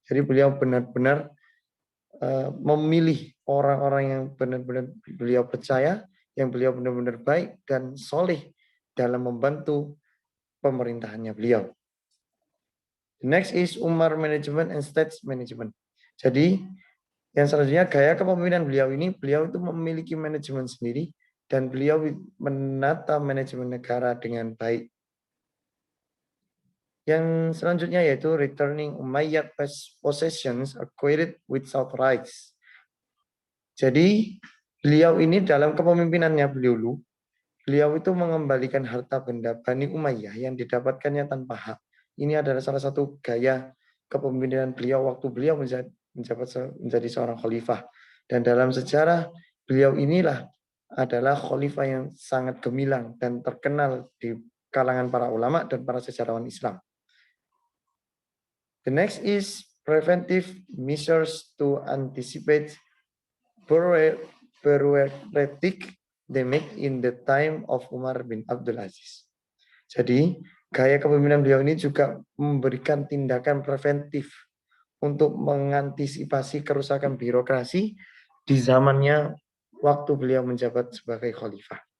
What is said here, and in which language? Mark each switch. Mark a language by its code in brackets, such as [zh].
[id] Jadi beliau benar-benar memilih orang-orang yang benar-benar beliau percaya, yang beliau benar-benar baik dan soleh dalam membantu pemerintahannya beliau. [en] The next is Umar Management and State Management. [id] Jadi yang selanjutnya gaya kepemimpinan beliau ini, beliau itu memiliki manajemen sendiri dan beliau menata manajemen negara dengan baik. Yang selanjutnya yaitu [en] returning Umayyad possessions acquired without rights. [id] Jadi beliau ini dalam kepemimpinannya beliau itu mengembalikan harta benda Bani Umayyah yang didapatkannya tanpa hak. Ini adalah salah satu gaya kepemimpinan beliau waktu beliau menjadi seorang khalifah. Dan dalam sejarah beliau inilah adalah khalifah yang sangat gemilang dan terkenal di kalangan para ulama dan para sejarawan Islam. [en] The next is preventive measures to anticipate bureaucratic damage in the time of Umar bin Abdul Aziz. [id] Jadi, gaya kepemimpinan beliau ini juga memberikan tindakan preventif untuk mengantisipasi kerusakan birokrasi di zamannya waktu beliau menjabat sebagai khalifah.